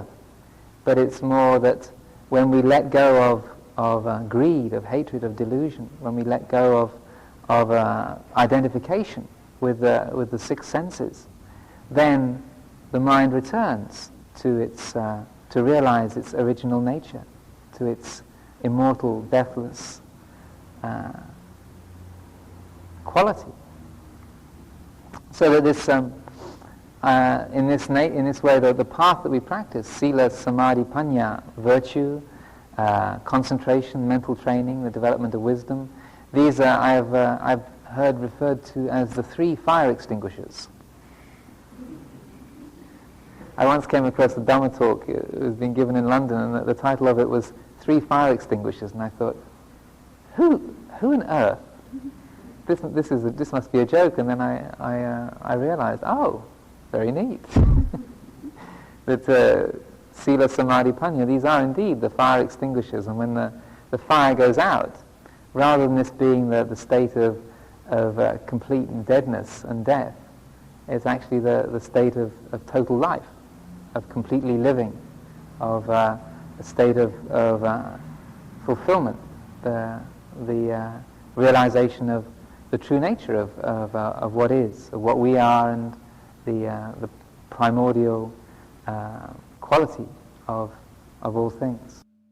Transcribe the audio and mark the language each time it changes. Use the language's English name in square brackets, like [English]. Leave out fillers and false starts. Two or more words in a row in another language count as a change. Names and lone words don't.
[English] But it's more that when we let go of greed, of hatred, of delusion, when we let go of identification with the six senses, then the mind returns to realize its original nature, to its immortal, deathless quality. So that this, in this way, the path that we practice, [Pali] sila, samadhi, panya, [English] virtue, concentration, mental training, the development of wisdom, these I've heard referred to as the 3 fire extinguishers. I once came across a Dhamma talk. It was being given in London, and the title of it was 3 fire extinguishers, and I thought, who on earth? This must be a joke. And then I realized, oh, very neat. [Pali] That sila, samadhi, panya, [English] these are indeed the fire extinguishers. And when the fire goes out, rather than this being the state of complete deadness and death, it's actually the state of total life, of completely living, of a state of fulfillment, the realization of the true nature of what is, of what we are, and the primordial quality of all things.